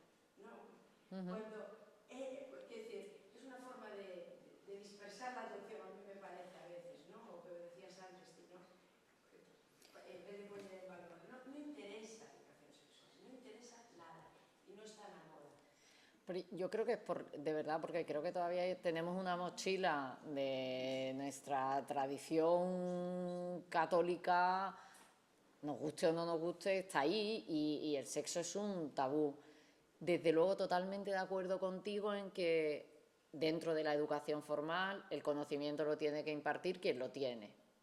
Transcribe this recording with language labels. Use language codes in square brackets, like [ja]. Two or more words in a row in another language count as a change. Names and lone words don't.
[gl] cando quer decir, é unha forma de dispersar a atención, [es] a mí me parece a veces, [gl] o que decías antes, [es] en vez de poner en valor, [gl] non interesa a educación sexual, non interesa nada, e non está na moda. [es] Pero yo creo que es de verdad, porque creo que todavía tenemos una mochila de nuestra tradición católica, nos guste o no nos guste, está ahí y el sexo es un tabú. Desde luego totalmente de acuerdo contigo en que dentro de la educación formal el conocimiento lo tiene que impartir quien lo tiene.